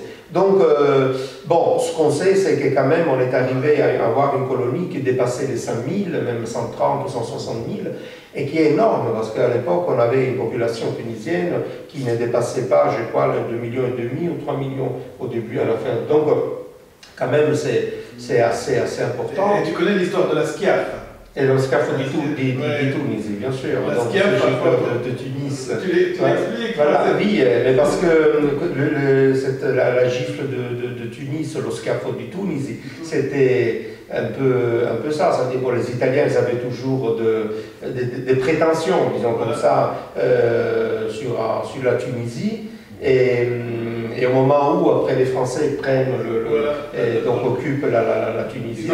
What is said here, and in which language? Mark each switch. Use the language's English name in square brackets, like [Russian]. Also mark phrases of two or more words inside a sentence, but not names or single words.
[French] Donc, bon, ce qu'on sait, c'est que quand même, on est arrivé à avoir une colonie qui dépassait les 100 000, même 130 ou 160 000, et qui est énorme, parce qu'à l'époque, on avait une population tunisienne qui ne dépassait pas, je crois, 2,5 millions ou 3 millions au début, à la fin. Donc, quand même, c'est assez important. Et tu connais l'histoire de la Schiaf? [Italian] Et le scafo di Tunisi, [French] bien sûr. La Donc, Schiaf, de Tunis. Tu l'expliques? Voilà, oui, mais parce que la gifle de Tunis, le [Italian] scafo di Tunisi, [French] c'était un peu ça. C'est-à-dire que les Italiens, ils avaient toujours des prétentions, disons comme ça, sur la Tunisie. Et au moment où, après, les Français prennent donc occupent la Tunisie.